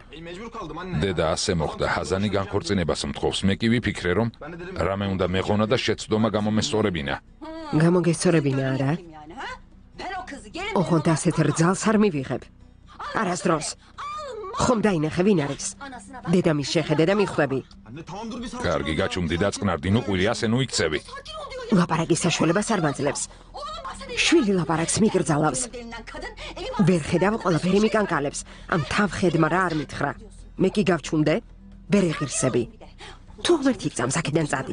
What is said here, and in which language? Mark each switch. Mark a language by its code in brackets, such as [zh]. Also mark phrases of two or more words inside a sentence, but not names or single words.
[ka] დედა ასე მოხდა, ხაზანი განქორწინებას მთხოვს. მე კი ვიფიქრე, რომ რამე უნდა მეღონა და შეცდომა გამომესწორებინა. გამოგესწორებინა, არა? ოღონდ ასეთ რძალს არ მივიღებ. არასდროს. ხომ დაინახე ვინ არის? დედამის შეხედე და მიხვდები. [tr] Anne tamam dur bir sakin. [ka] კარგი გაჩუმდი დაწყნარდი, ნუ ყვირი, ასე ნუ იქცევი. ლაპარაკის საშუალებას არ მაძლევს. შვილი ლაპარაკს მიგრძალავს. ვერ ხედავ ყველაფერი მიკანკალებს. ამ თავხედმა რა არ მითხრა. მე კი გავჩუმდე? ვერ ეღირსები. თუ ღმერთი გწამს აქედან წადი.